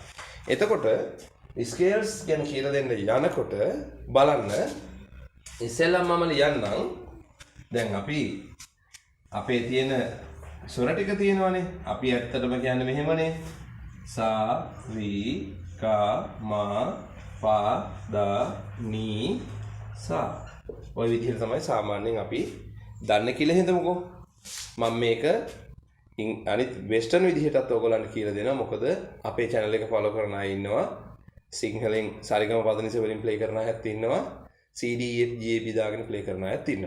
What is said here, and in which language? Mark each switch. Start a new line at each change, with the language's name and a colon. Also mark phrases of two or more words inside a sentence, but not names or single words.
Sinhala: එතකොට ස්කේල්ස් ගැන කියලා දෙන්න යනකොට බලන්න ඉස්සෙල්ලම මම ලියන්නම්. දැන් අපි අපේ තියෙන ස්වර ටික තියෙනවානේ. අපි ඇත්තටම කියන්නේ මෙහෙමනේ. සා ri ka ma pa da ni sa. ඔය විදිහට තමයි සාමාන්‍යයෙන් අපි දන්නේ කියලා හිතමුකෝ. මම මේක අනිත් වෙස්ටර්න් විදිහටත් ඔයගොල්ලන්ට කියලා දෙනවා. මොකද අපේ channel එක follow කරන අය ඉන්නවා. සිංහලෙන් සරිගම පදනිස වලින් play කරන අයත් ඉන්නවා. CD F G A B දාගෙන play කරන අයත් ඉන්නවා.